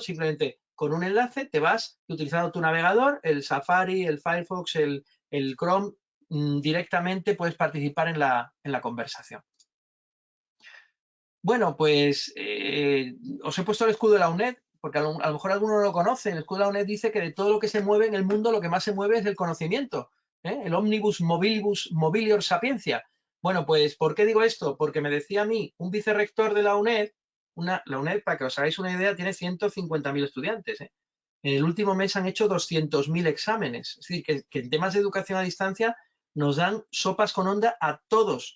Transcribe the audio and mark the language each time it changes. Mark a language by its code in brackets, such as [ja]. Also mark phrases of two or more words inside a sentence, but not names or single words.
[es] Simplemente con un enlace te vas utilizando tu navegador, el Safari, el Firefox, el Chrome, directamente puedes participar en la conversación. Bueno, pues os he puesto el escudo de la UNED, porque a lo mejor alguno no lo conoce. El escudo de la UNED dice que de todo lo que se mueve en el mundo, lo que más se mueve es el conocimiento. [la] El omnibus mobilibus movilior sapientia. [es] Bueno, pues, ¿por qué digo esto? Porque me decía a mí un vicerrector de la UNED, la UNED, para que os hagáis una idea, tiene 150.000 estudiantes. En el último mes han hecho 200.000 exámenes. Es decir, que en temas de educación a distancia nos dan sopas con onda a todos.